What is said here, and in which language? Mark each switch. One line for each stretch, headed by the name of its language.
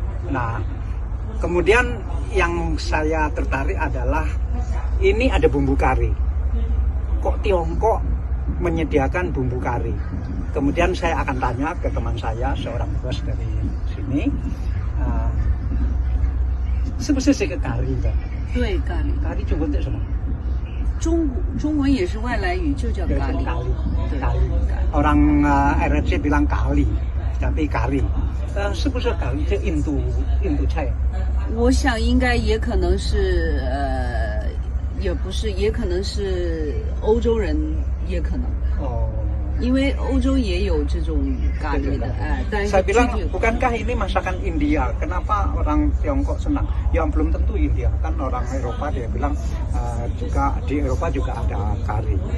Indonesian: Nah, kemudian yang saya tertarik adalah ini ada bumbu kari. Kok Tiongkok menyediakan bumbu kari? Kemudian saya akan tanya ke teman saya, seorang bos dari sini, sebesar ke kari kan?
Chinese: 对，咖喱。
Indonesian: Kari Jungko itu apa?
Chinese: 中文也是外来语，就叫咖喱。
Indonesian: Kali. Orang RRC bilang kali, tapi kari.
Chinese: 是不是搞一些印度菜？我想应该也可能是也不是，也可能是欧洲人，也可能。哦，因为欧洲也有这种咖喱的，但是
Indonesian: saya bilang bukankah ini masakan India? Kenapa orang Tiongkok senang? Ya belum tentu India, kan orang Eropa dia bilang juga di Eropa juga ada kari.